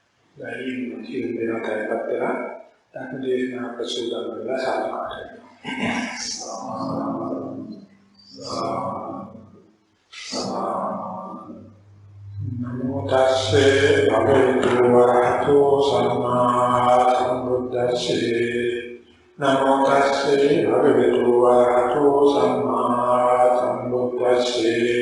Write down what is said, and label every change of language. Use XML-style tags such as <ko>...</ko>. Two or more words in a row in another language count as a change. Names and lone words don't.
<ms>dari siapa yang terpatera, tak menjadi persoalan adalah satu kata.</ms> <pi>Namo tassa bhagavato arahato samma sambuddhassa. Namo tassa bhagavato arahato samma sambuddhassa.</pi>